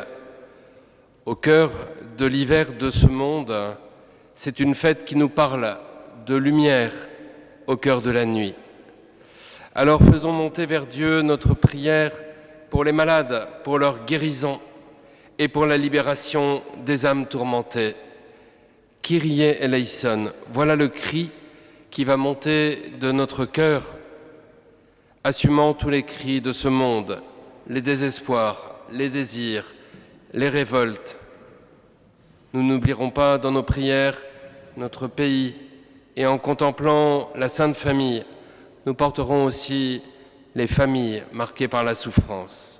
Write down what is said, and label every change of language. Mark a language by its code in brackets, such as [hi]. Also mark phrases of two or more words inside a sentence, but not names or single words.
[fr] Au cœur de l'hiver de ce monde, c'est une fête qui nous parle de lumière au cœur de la nuit. Alors faisons monter vers Dieu notre prière pour les malades, pour leur guérison et pour la libération des âmes tourmentées. [el] Kyrie eleison, [fr] voilà le cri qui va monter de notre cœur, assumant tous les cris de ce monde, les désespoirs, les désirs, les révoltes. Nous n'oublierons pas dans nos prières notre pays et en contemplant la Sainte Famille, nous porterons aussi les familles marquées par la souffrance.